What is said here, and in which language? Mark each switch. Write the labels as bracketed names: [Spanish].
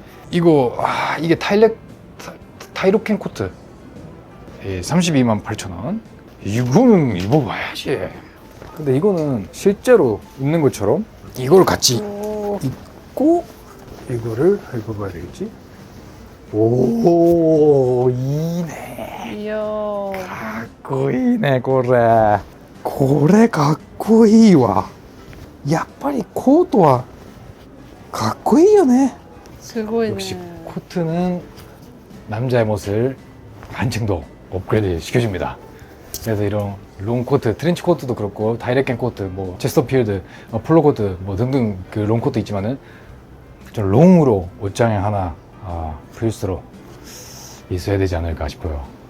[Korean] 이거 이게 타이로켄 코트. 32만 8천 원. 이거는 입어봐야지. 근데 이거는 실제로 입는 것처럼 이걸 같이 입고 이거를 입어봐야 되겠지? [Japanese] 오, 이네. [Korean] 이야. [Japanese] かっこいいねこれこれかっこいいわやっぱりコートはかっこいいよね 스고이네. [Korean] 역시 코트는 남자의 멋을 한층 더 업그레이드 시켜줍니다. 그래서 이런 롱코트, 트렌치 코트도 그렇고 다이렉켄 코트, 뭐 체스터필드, 폴로 코트 뭐 등등 그 롱코트 있지만은 좀 롱으로 옷장에 하나 필수로 있어야 되지 않을까 싶어요.